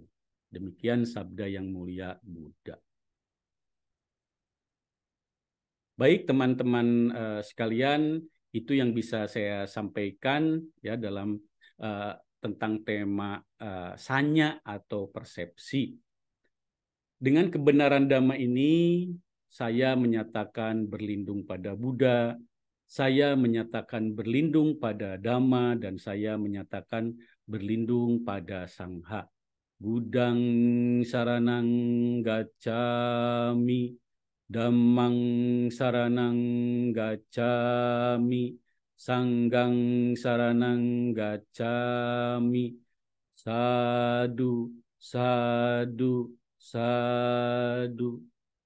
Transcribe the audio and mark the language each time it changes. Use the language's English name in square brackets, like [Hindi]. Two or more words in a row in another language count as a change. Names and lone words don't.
[Indonesian] Demikian sabda yang mulia Buddha. Baik teman-teman sekalian, itu yang bisa saya sampaikan ya dalam tentang tema sanya atau persepsi. Dengan kebenaran Dhamma ini, saya menyatakan berlindung pada Buddha, saya menyatakan berlindung pada Dhamma, dan saya menyatakan berlindung pada Sangha. [Pali] Buddhang saranang gacchami, Dhammang saranang gacchami, Sanghang saranang gacchami. Sadu, sadu, sadu.